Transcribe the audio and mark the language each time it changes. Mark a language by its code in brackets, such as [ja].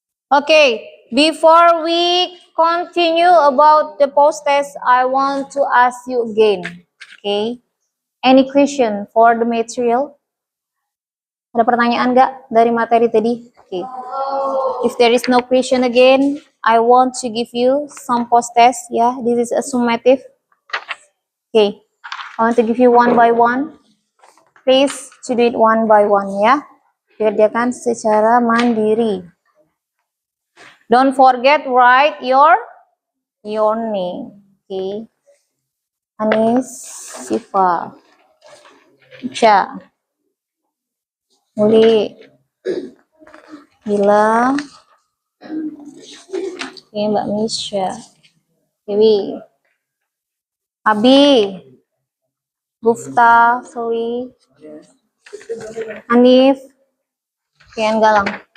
[en] Okay. Before we continue about the post test, I want to ask you again. Okay. Any question for the material? [id] Ada pertanyaan nggak dari materi tadi? [en] Okay. If there is no question again, I want to give you some post test. Yeah, this is a summative. Okay. I want to give you one by one. Please to do it one by one ya. [id] Kerjakan secara mandiri. [en] Don't forget write your name. Okay. Anis, Sifa, Ica, Muli, Gila, okay, Mbak Misha, Dewi, Abi, Gufta, Zoe, Hanif, okay, and Galang.